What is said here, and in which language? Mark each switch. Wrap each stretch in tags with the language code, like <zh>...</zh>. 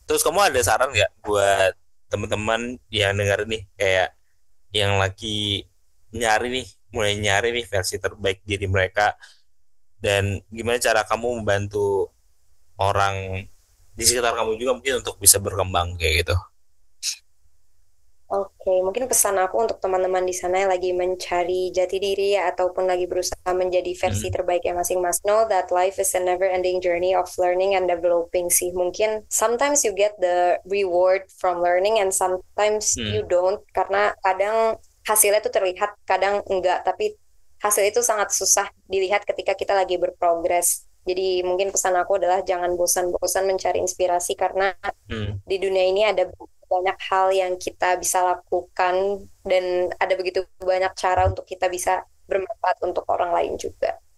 <id>Terus kamu ada saran nggak buat teman-teman yang dengar nih, kayak yang lagi nyari nih, mulai nyari nih versi terbaik diri mereka, dan gimana cara kamu membantu orang di sekitar kamu juga mungkin untuk bisa berkembang kayak gitu. Oke, mungkin pesan aku untuk teman-teman di sana yang lagi mencari jati diri ya, ataupun lagi berusaha menjadi versi Hmm. terbaiknya masing-masing.</id> <en>Know that life is a never-ending journey of learning and developing</en> <id>sih. Mungkin</id> <en>sometimes you get the reward from learning and sometimes you Hmm. don't.</en> <id>Karena kadang hasilnya itu terlihat, kadang enggak. Tapi hasil itu sangat susah dilihat ketika kita lagi berprogres. Jadi mungkin pesan aku adalah jangan bosan-bosan mencari inspirasi karena Hmm. di dunia ini ada banyak hal yang kita bisa lakukan dan ada begitu banyak cara untuk kita bisa bermanfaat untuk orang lain juga.</id>